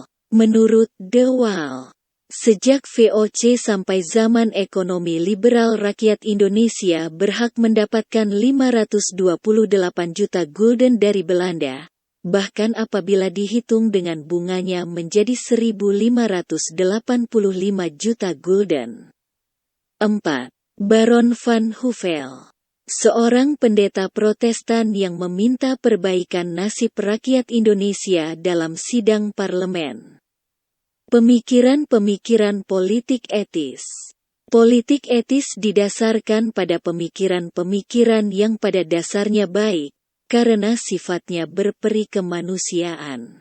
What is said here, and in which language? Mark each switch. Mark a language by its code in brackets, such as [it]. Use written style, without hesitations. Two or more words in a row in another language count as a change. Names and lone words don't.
[id] Menurut De Waal, sejak VOC sampai zaman ekonomi liberal rakyat Indonesia berhak mendapatkan 528 juta gulden dari Belanda, bahkan apabila dihitung dengan bunganya menjadi 1.585 juta gulden. 4. Baron van Huvell. Seorang pendeta Protestan yang meminta perbaikan nasib rakyat Indonesia dalam sidang parlemen. Pemikiran-pemikiran politik etis. Politik etis didasarkan pada pemikiran-pemikiran yang pada dasarnya baik, karena sifatnya berperi kemanusiaan.